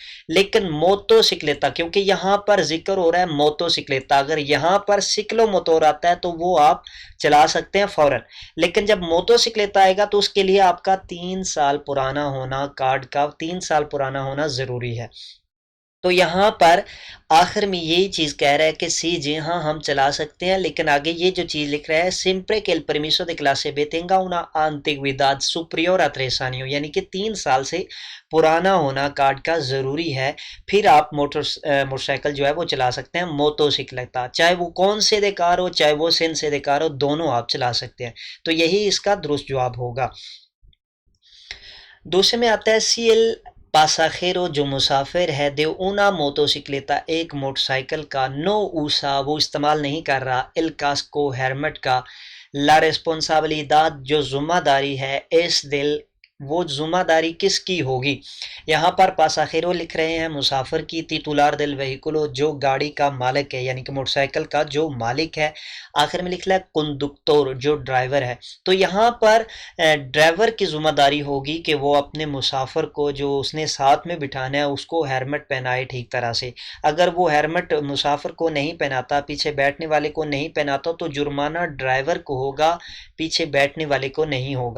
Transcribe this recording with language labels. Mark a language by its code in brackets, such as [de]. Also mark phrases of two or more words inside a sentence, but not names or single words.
[ur] لیکن موٹو سکلیتا، کیونکہ یہاں پر ذکر ہو رہا ہے موٹو سکلیتا، اگر یہاں پر سکلو موتور آتا ہے تو وہ آپ چلا سکتے ہیں فوراً، لیکن جب موٹو سکلیتا آئے گا تو اس کے لیے آپ کا 3 سال پرانا ہونا، کارڈ کا 3 سال پرانا ہونا ضروری ہے۔ تو یہاں پر آخر میں یہی چیز کہہ رہا ہے کہ سی، جی ہاں ہم چلا سکتے ہیں، لیکن آگے یہ جو چیز لکھ رہا ہے سیمپرے کہ [es] el permiso de clase B tenga una antigüedad superior a 3 años، [ur] یعنی کہ 3 سال سے پرانا ہونا کارڈ کا ضروری ہے، پھر آپ موٹر سائیکل جو ہے وہ چلا سکتے ہیں موٹو سکلیتا، چاہے وہ [es] con sidecar [ur] ہو چاہے وہ [es] sin sidecar [ur] ہو، دونوں آپ چلا سکتے ہیں۔ تو یہی اس کا درست جواب ہوگا۔ دوسرے میں آتا ہے [es] si el pasajero [ur] جو مسافر ہے [es] de una motocicleta [ur] ایک موٹر سائیکل کا، [es] no usa [ur] وہ استعمال نہیں کر رہا، [es] el casco [ur] ہیلمٹ کا، [es] la responsabilidad [ur] جو ذمہ داری ہے [es] es del [ur] وہ ذمہ داری کس کی ہوگی؟ یہاں پر پاساجero لکھ رہے ہیں مسافر کی، [es] titular del vehículo [ur] جو گاڑی کا مالک ہے یعنی کہ موٹر سائیکل کا جو مالک ہے، آخر میں لکھ رہا ہے conductor جو ڈرائیور ہے۔ تو یہاں پر ڈرائیور کی ذمہ داری ہوگی کہ وہ اپنے مسافر کو جو اس نے ساتھ میں بٹھانا ہے اس کو ہیلمٹ پہنائے ٹھیک طرح سے، اگر وہ ہیلمٹ مسافر کو نہیں پہناتا، پیچھے بیٹھنے والے کو نہیں پہناتا، تو جرمانہ ڈرائیور کو ہوگا، پیچھے بیٹھنے والے کو نہیں ہوگا۔